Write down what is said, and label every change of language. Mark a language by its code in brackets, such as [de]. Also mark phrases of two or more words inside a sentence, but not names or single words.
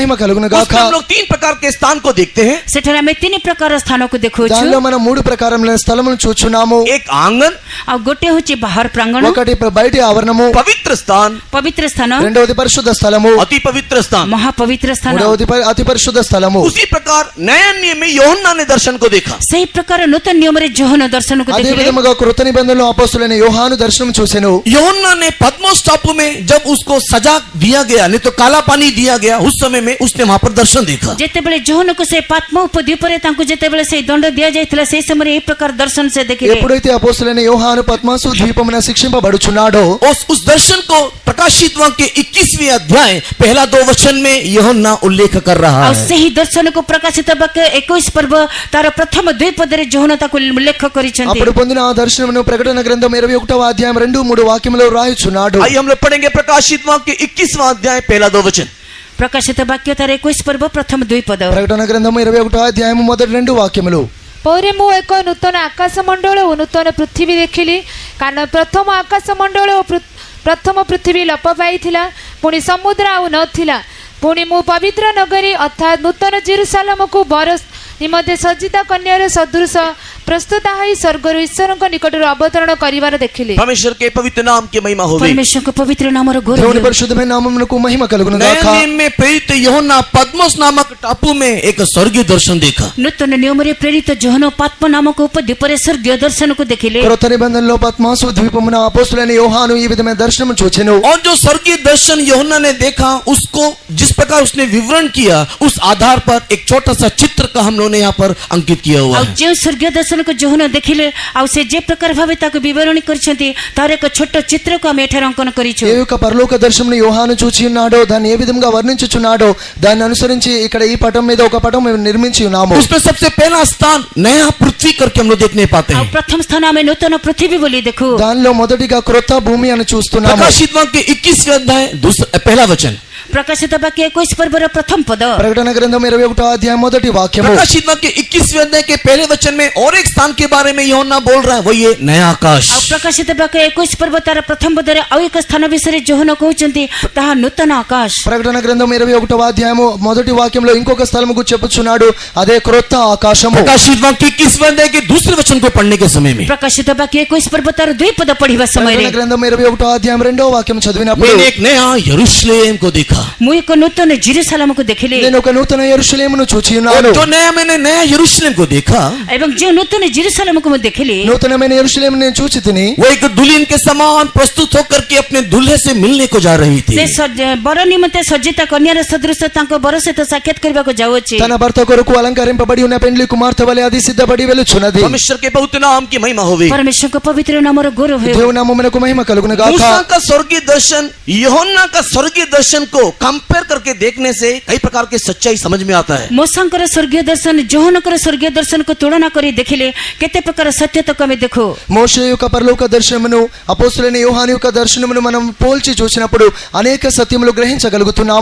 [te] గాక। [hi] हम लोग 3 प्रकार के स्थान को देखते हैं। [or] से ସେଠାରେ ଆମେ ତିନି ପ୍ରକାର ସ୍ଥାନକୁ ଦେଖୁଛୁ [te] దానిలో మనం మూడు ప్రకారములైన స్థలములను చూచున్నాము. [hi] एक आंगन, [or] ଆଉ ଗୋଟେ ହେଉଛି ବାହାର ପ୍ରାଙ୍ଗଣ [te] ఒకటి బయటి ఆవరణము, [hi] पवित्र स्थान, [or] ପବିତ୍ର ସ୍ଥାନ, [te] రెండవది పరిశుద్ధ స్థలము, [hi] अति पवित्र स्थान। [or] ମହାପବିତ୍ର ସ୍ଥାନ। [te] మూడవది అతి పరిశుద్ధ స్థలము. [hi] उसी प्रकार नया नियम में यूहन्ना ने दर्शन को देखा। [or] ସେହି ପ୍ରକାର నూతନ నిୟମରେ ଯୋହନ ଦର୍ଶନକୁ [te] అదే [or] ଦେଖିଲେ। [te] విధముగా కృత నిబంధనలో అపోస్తులైన యోహాను దర్శనం చూసెను. [hi] यूहन्ना ने पद्मोस टापू में जब उसको सजा दिया गया, नहीं तो काला पानी दिया गया, उस समय में उसने वहां पर दर्शन देखा। [or] ଯେତେବେଳେ ଯୋହନକୁ ସେ ପାତ୍ମ ଉପଦ୍ୱୀପରେ ତାଙ୍କୁ ଯେତେବେଳେ ସେହି ଦଣ୍ଡ ଦିଆଯାଇଥିଲା ସେହି ସମୟରେ ଏହି ପ୍ରକାର ଦର୍ଶନ ସେ ଦେଖିଲେ। [te] ఎప్పుడైతే అపోస్తులైన యోహాను పద్మాసు ద్వీపమున శిక్షింపబడుచున్నాడో [hi] उस दर्शन को प्रकाशित वाक्य 21वें अध्याय पहला 2 वचन में यूहन्ना उल्लेख कर रहा [or] ଆଉ [hi] है। [or] ସେହି ଦର୍ଶନକୁ ପ୍ରକାଶିତ ବାକ୍ୟ 21 ପର୍ବ ତାର ପ୍ରଥମ 2 ପଦରେ ଯୋହନ ତାକୁ ଉଲ୍ଲେଖ କରିଛନ୍ତି। [te] అప్పుడు పొందిన ఆ దర్శనమును ప్రకటన గ్రంథం 21వ అధ్యాయం 2-3 వాక్యములో రాయుచున్నాడు. [hi] आइए हम लोग पढ़ेंगे प्रकाशित वाक्य 21वां अध्याय पहला 2 वचन। [or] ପ୍ରକାଶିତ ବାକ୍ୟ ତାର 21 ପର୍ବ ପ୍ରଥମ 2 ପଦ। [te] ప్రకటన గ్రంథం 21వ అధ్యాయం మొదటి 2 వాక్యములు. [or] ପରେ ମୁଁ ଏକ ନୂତନ ଆକାଶମଣ୍ଡଳ ଓ ନୂତନ ପୃଥିବୀ ଦେଖିଲି, କାରଣ ପ୍ରଥମ ଆକାଶମଣ୍ଡଳ ଓ ପ୍ରଥମ ପୃଥିବୀ ଲୋପ ପାଇଥିଲା, ପୁଣି ସମୁଦ୍ର ଆଉ ନଥିଲା। ପୁଣି ମୁଁ ପବିତ୍ର ନଗରୀ ଅର୍ଥାତ୍ ନୂତନ ଜେରୁସାଲେମକୁ ବର ନିମନ୍ତେ ସଜ୍ଜିତ କନ୍ୟାର ସଦୃଶ ପ୍ରସ୍ତୁତ ହୋଇ ସ୍ୱର୍ଗରୁ ଈଶ୍ୱରଙ୍କ ନିକଟରୁ ଅବତରଣ କରିବାର ଦେଖିଲି। [hi] परमेश्वर के पवित्र नाम की महिमा होवे। [or] ପରମେଶ୍ୱରଙ୍କ ପବିତ୍ର ନାମର [te] దేవుని [or] ଗୌରବ। [te] పరిశుద్ధమైన నామమునకు మహిమ కలుగును [hi] नए [te] గాక. [hi] नियम में प्रेरित यूहन्ना पद्मोस नामक टापू में एक स्वर्गीय दर्शन देखा। [or] ନୂତନ ନିୟମରେ ପ୍ରେରିତ ଯୋହନ ପାତ୍ମ ନାମକ ଉପଦ୍ୱୀପରେ ସ୍ୱର୍ଗୀୟ ଦର୍ଶନକୁ ଦେଖିଲେ। [te] కృత నిబంధనలో పద్మాసు ద్వీపమున అపోస్తులైన యోహాను ఈ విధమైన దర్శనం చూచెను. [hi] और जो स्वर्गीय दर्शन यूहन्ना ने देखा, उसको जिस प्रकार उसने विवरण किया, उस आधार पर एक छोटा सा चित्र का हम लोगों ने यहाँ पर अंकित किया हुआ [or] ଆଉ [hi] है। [or] ଯେଉଁ ସ୍ୱର୍ଗୀୟ ଦର୍ଶନକୁ ଯୋହନ ଦେଖିଲେ ଆଉ ସେ ଯେ ପ୍ରକାର ଭାବେ ତାକୁ ବିବରଣୀ କରିଛନ୍ତି ତାର ଏକ ଛୋଟ ଚିତ୍ରକୁ ଆମେ ଏଠାରେ ଅଙ୍କନ କରିଛୁ। [te] ఏ యొక్క పరలోక దర్శనం యోహాను చూచి ఉన్నాడో, దాన్ని ఏ విధంగా వర్ణించుచున్నాడో దాన్ని అనుసరించి ఇక్కడ ఈ పటం మీద ఒక పటం మేము నిర్మించి ఉన్నాము. [hi] उसमें सबसे पहला स्थान नया पृथ्वी करके हम लोग देखने पाते [or] ଆଉ [hi] हैं। [or] ପ୍ରଥମ ସ୍ଥାନ ଆମେ ନୂତନ ପୃଥିବୀ ବୋଲି ଦେଖୁ। [te] దానిలో మొదటిగా క్రొత్త భూమి అని చూస్తున్నాము. [hi] प्रकाशित वाक्य 21वें अध्याय पहला वचन। [or] ପ୍ରକାଶିତ ବାକ୍ୟ 21 ପର୍ବର ପ୍ରଥମ పଦ। [te] ప్రకటన గ్రంథం 21వ అధ్యాయం మొదటి వాక్యము. [hi] प्रकाशित वाक्य 21वें अध्याय के पहले वचन में और एक स्थान के बारे में यूहन्ना बोल रहा है, वो ये नया आकाश। [or] ଆଉ ପ୍ରକାଶିତ ବାକ୍ୟ 21 ପର୍ବ ତାର ପ୍ରଥମ ପଦରେ ଆଉ ଏକ ସ୍ଥାନ ବିଷୟରେ ଯୋହନ କହୁଛନ୍ତି, ତାହା ନୂତନ ଆକାଶ। [te] ప్రకటన గ్రంథం 21వ అధ్యాయము మొదటి వాక్యంలో ఇంకొక స్థలముకు చెప్పుచున్నాడు, అదే క్రొత్త ఆకాశము. [hi] प्रकाशित वाक्य 21वें अध्याय के दूसरे वचन को पढ़ने के समय में [or] ପ୍ରକାଶିତ ବାକ୍ୟ 21 ପର୍ବ ତାର 2 ପଦ ପଢିବା ସମୟରେ [te] ప్రకటన గ్రంథం 21వ అధ్యాయం 2వ వాక్యం చదివినప్పుడు [hi] मैंने एक नया यरूशलेम को देखा। [or] ମୁଁ ଏକ నూతନ ଜେରୁସାଲେମକୁ ଦେଖିଲି। [te] నేను ఒక నూతన యెరూషలేమును చూచి [hi] और [te] ఉన్నాను. [hi] जो नया मैंने नया यरूशलेम को देखा, [or] ଏବଂ ଯେଉଁ ନୂତନ ଜେରୁସାଲେମକୁ ମୁଁ ଦେଖିଲି [te] నూతనమైన యెరూషలేమును నేను చూచి తిని [hi] वो एक दुल्हन के समान प्रस्तुत होकर के अपने दूल्हे से मिलने को जा रही थी। [or] ସେ ବର ନିମନ୍ତେ ସଜ୍ଜିତ କନ୍ୟାର ସଦୃଶ ତାଙ୍କ ବର ସହିତ ସାକ୍ଷାତ କରିବାକୁ ଯାଉଅଛି। [te] తన భర్త కొరకు అలంకరింపబడి ఉన్న పెండ్లి కుమార్తె వలె అది సిద్ధపడి వెలుచున్నది. [hi] परमेश्वर के पवित्र नाम की महिमा होवे। [or] ପରମେଶ୍ୱରଙ୍କ ପବିତ୍ର ନାମର ଗୌରବ ହେଉ। [te] దేవుని నామమునకు మహిమ కలుగును గాక. [hi] मूसा का स्वर्गीय दर्शन यूहन्ना का स्वर्गीय दर्शन को कंपेयर करके देखने से कई प्रकार की सच्चाई समझ में आता है। [or] ମୋସାଙ୍କର ସ୍ୱର୍ଗୀୟ ଦର୍ଶନ ଯୋହନଙ୍କର ସ୍ୱର୍ଗୀୟ ଦର୍ଶନକୁ ତୁଳନା କରି ଦେଖିଲେ କେତେ ପ୍ରକାର ସତ୍ୟତାକୁ ଆମେ ଦେଖୁ। [te] మోషే యొక్క పరలోక దర్శనమును అపోస్తులైన యోహాను యొక్క దర్శనమును మనం పోల్చి చూసినప్పుడు అనేక సత్యములు గ్రహించగలుగుతున్నాము.